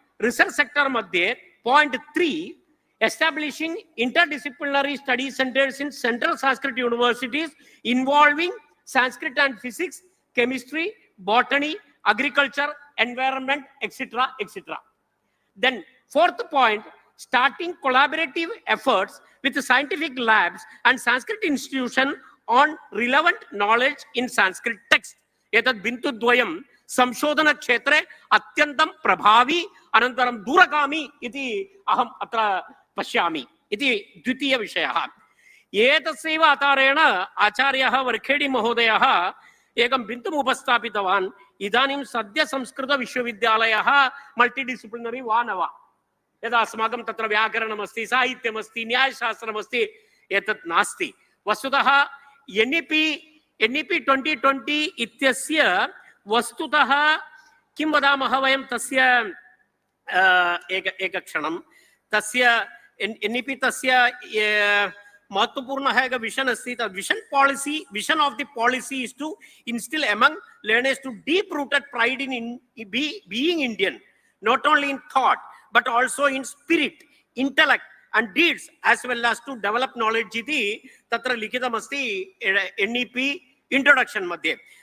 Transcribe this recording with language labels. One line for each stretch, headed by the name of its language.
English: Research sector मध्ये point 3, establishing interdisciplinary study centres in central Sanskrit universities involving Sanskrit and physics, chemistry, botany, agriculture, environment, etc., etc. Then fourth point, starting collaborative efforts with scientific labs and Sanskrit institution on relevant knowledge in Sanskrit text.
Sanskrit: एतद् बिन्दुद्वयं संशोधन क्षेत्रे अत्यन्तं प्रभावी अनन्तरं दूरगामी इति अहम् अत्र पश्यामि इति द्वितीय विषयः। एतस्यैव आधारेण आचार्यः वर्खेडी महोदयः एकं बिन्दुम् उपस्थापितवान्। इदानीं सद्य संस्कृत विश्वविद्यालयः मल्टीडिसिप्लिनरी वा न वा? यदा अस्माकं तत्र व्याकरणमस्ति, साहित्यमस्ति, न्यायशास्त्रमस्ति, एतत् नास्ति। वस्तुतः एन्ईपी 2020 इत्यस्य वस्तुतः किं वदामः वयं, तस्य एकक्षणं, तस्य एन्ईपी तस्य महत्वपूर्णः एक विजन् अस्ति।
English: vision of the policy is to instil among learners to deep rooted pride in being Indian, not only in thought but also in spirit, intellect and deeds, as well as to develop knowledge
Sanskrit: इति तत्र लिखितमस्ति
English: NEP introduction मध्ये।